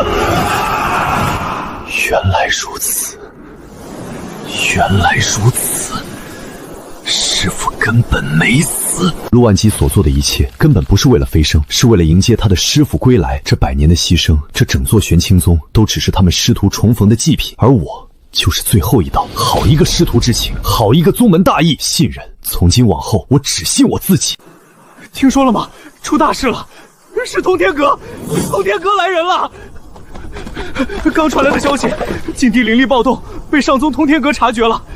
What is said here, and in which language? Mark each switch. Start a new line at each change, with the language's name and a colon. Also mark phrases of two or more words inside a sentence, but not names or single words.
Chinese: 原來如此，原來如此，師父根本沒死。陸萬疾所做的一切，根本不是為了飛升，是為了迎接他的師父歸來。這100年的犧牲，這整座玄清宗都只是他們師徒重逢的祭品，而我就是最後一道。好一個師徒之情，好一個宗門大義，信任。從今往後，我只信我自己。聽說了嗎？出大事了，是通天閣，通天閣來人了。剛傳來的消息，禁地靈力暴動，被上宗通天閣察覺了。